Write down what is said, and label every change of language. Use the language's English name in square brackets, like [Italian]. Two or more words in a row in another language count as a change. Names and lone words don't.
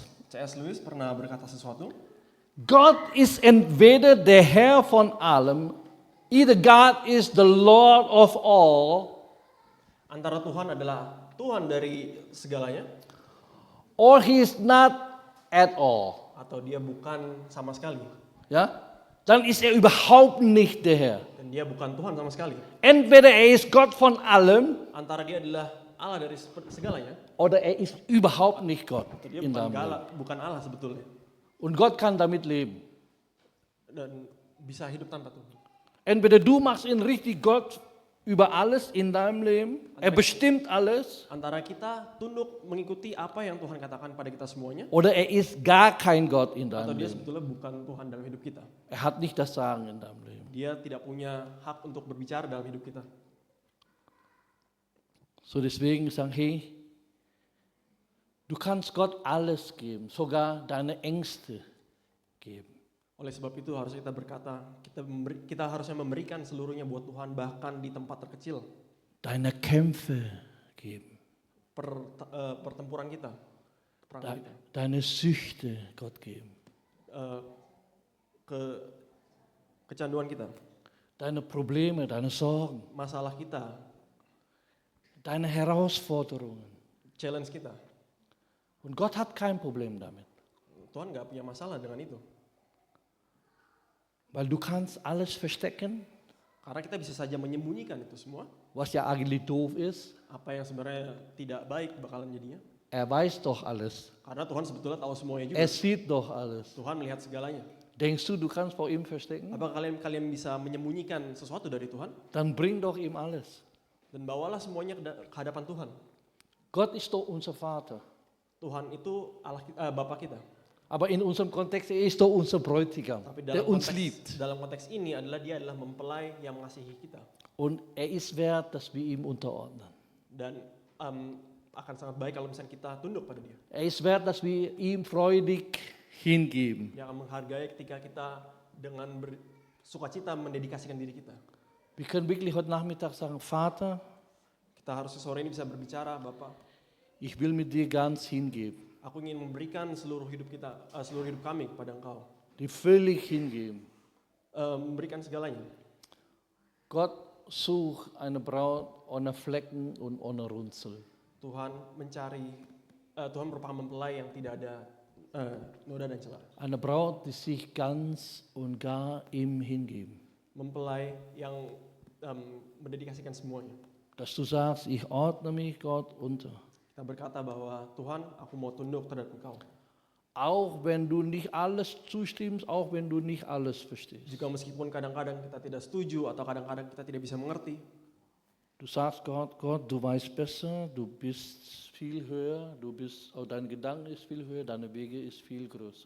[Indonesian] C.S. Lewis pernah berkata sesuatu. [German] Gott ist entweder der Herr von allem, [English] either God is the Lord of all, [Indonesian] Antara Tuhan adalah Tuhan dari segalanya, [English] or he is not at all. [Indonesian] atau dia bukan sama sekali. [German] Ja? dann ist er überhaupt nicht der Herr. [Indonesian] dan dia bukan Tuhan sama sekali. [German] Entweder er ist Gott von allem [Indonesian] Antara dia adalah Allah dari segalanya, [German] oder er ist überhaupt nicht Gott [Indonesian] atau dia [German] in [Indonesian] bukan, [German] deinem Leben. [Indonesian] bukan Allah sebetulnya. [German] Und Gott kann damit leben. [Indonesian] Dan bisa hidup tanpa Tuhan. [German] Entweder du machst ihn richtig Gott über alles in deinem Leben, er bestimmt alles, [Indonesian] Antara kita tunduk mengikuti apa yang Tuhan katakan pada kita semuanya, [German] oder er ist gar kein Gott in [Indonesian] atau [German] deinem [Indonesian] dia [German] Leben. [Indonesian] sebetulnya bukan Tuhan dalam hidup kita. [German] Er hat nicht das Sagen in deinem Leben. [Indonesian] Dia tidak punya hak untuk berbicara dalam hidup kita. [German] So deswegen sagen, hey, du kannst Gott alles geben, sogar deine Ängste geben. [Indonesian] Oleh sebab itu harus kita berkata, kita harusnya memberikan seluruhnya buat Tuhan, bahkan di tempat terkecil. [German] Deine Kämpfe geben. [Indonesian] Pertempuran kita, perang kita. [German] Deine Süchte Gott geben. [Indonesian] Kecanduan kita. [German] Deine Probleme, deine Sorgen. [Indonesian] Masalah kita. [German] Deine Herausforderungen. [Indonesian] Challenge kita. [German] Und Gott hat kein Problem damit. [Indonesian] Tuhan nggak punya masalah dengan itu. [German] Weil du kannst alles verstecken. [Indonesian] Karena kita bisa saja menyembunyikan itu semua. [German] Was ja eigentlich doof ist. [Indonesian] Apa yang sebenarnya tidak baik bakalan jadinya. [German] Er weiß doch alles. [Indonesian] Karena Tuhan sebetulnya tahu semuanya juga. [German] Er sieht doch alles. [Indonesian] Tuhan melihat segalanya. [German] Denkst du kannst vor ihm verstecken? [Indonesian] Apakah kalian bisa menyembunyikan sesuatu dari Tuhan? [German] Dann bring doch ihm alles. [Indonesian] Dan bawalah semuanya ke hadapan Tuhan. [German] Gott ist doch unser Vater. [Indonesian] Tuhan itu Allah Bapa kita. [German] Aber in unserem Kontext, er ist doch unser Bräutigam, [Indonesian] Tapi [German] der uns liebt. [Indonesian] dalam konteks ini dia adalah mempelai yang mengasihi kita. [German] Und er ist wert, dass wir ihm unterordnen. [Indonesian] Dan akan sangat baik kalau misalnya kita tunduk pada dia. [German] Er ist wert, dass wir ihm freudig hingeben. [Indonesian] Dia akan menghargai ketika kita dengan sukacita mendedikasikan diri kita. [German] Wir können wirklich heute Nachmittag sagen, Vater, [Indonesian] kita harus sore ini bisa berbicara, Bapak. [German] Ich will mit dir ganz hingeben. [Indonesian] Aku ingin memberikan seluruh hidup kami kepada Engkau. [German] Die völlig hingeben. [Indonesian] Memberikan segalanya. [German] Gott sucht eine Braut ohne Flecken und ohne Runzel. [Indonesian] Tuhan merupakan mempelai yang tidak ada noda dan celah. [German] Eine Braut, die sich ganz und gar ihm hingeben. [Indonesian] Mempelai yang mendedikasikan semuanya. [German] Dass du sagst, ich ordne mich Gott unter. [Indonesian] Kita berkata bahwa Tuhan, aku mau tunduk terhadap Engkau. [German] Auch wenn du nicht alles zustimmst, auch wenn du nicht alles verstehst. [Indonesian] Jika meskipun kadang-kadang kita tidak setuju atau kadang-kadang kita tidak bisa mengerti. [German] Du sagst Gott, du weißt besser, du bist viel höher, dein Gedanke ist viel höher, deine Wege ist viel größer.